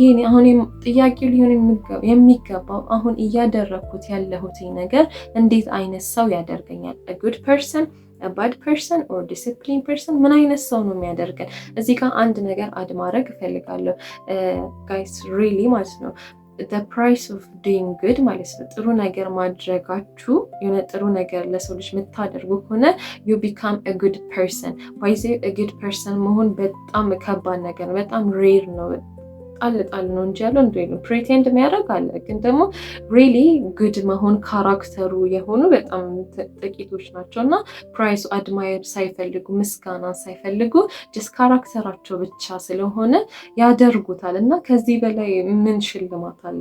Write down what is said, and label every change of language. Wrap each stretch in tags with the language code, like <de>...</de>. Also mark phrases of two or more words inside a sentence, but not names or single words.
<am>አሁን ጥያቄው ሊሆን የሚገባው አሁን እያደረግኩት ያለሁት ነገር እንዴት አይነት ሰው ያደርገኛል?</am> <en>good person bad person or discipline person</en> <am>ምን አይነት ሰው ነው የሚያደርገን? እዚህ ጋር አንድ ነገር አድ ማድረግ እፈልጋለሁ</am> <en>guys really</en> <am>ማለት ነው</am> <en>the price of doing good</en> <am>ማለት ነው ጥሩ ነገር ማድረጋችሁ የሆነ ጥሩ ነገር ለሰው ልጅ የምታደርጉ ከሆነ</am> <en>you become a good person</en> <am>ባይዜ</am> <en>a good person</en> <am>መሆን በጣም ከባድ ነገር ነው። በጣም ሬር ነው። ጣል ነው እንጂ ያለው እንደው ፕሪቴንድ የሚያደርግ አለ። ግን ደግሞ</am> <en>really good</en> <am>መሆን ካራክተሩ የሆኑ በጣም ጥቂቶች ናቸው። እና ፕራይሱ አድማየር ሳይፈልጉ ምስጋና ሳይፈልጉ ጀስት ካራክተራቸው ብቻ ስለሆነ ያደርጉታል። እና ከዚህ በላይ ምን ሽልማት አለ?</am>